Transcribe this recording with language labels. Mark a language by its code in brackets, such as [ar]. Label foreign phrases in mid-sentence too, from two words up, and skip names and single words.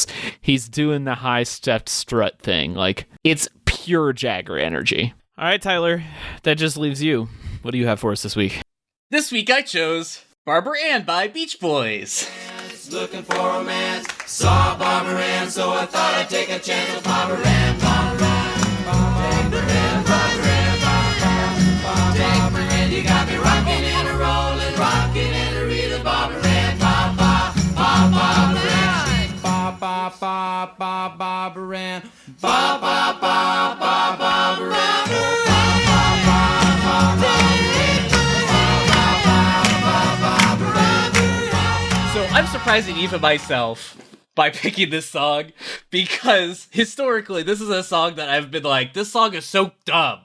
[en] He's doing the high-stepped strut thing. Like, it's pure Jagger energy. All right, Tyler, that just leaves you. What do you have for us this week? This week I chose Barbara Ann by Beach Boys. Looking for romance, saw Barbara Ann, so I thought I'd take a chance with Barbara Ann, Barbara Ann, Barbara Ann, Barbara Ann, Barbara Ann, you got me rocking and a rolling, rocking and a reeling, Barbara Ann, Barbara Ann, Barbara Ann, Barbara Ann. So I'm surprising even myself by picking this song, because historically this is a song that I've been like, this song is so dumb.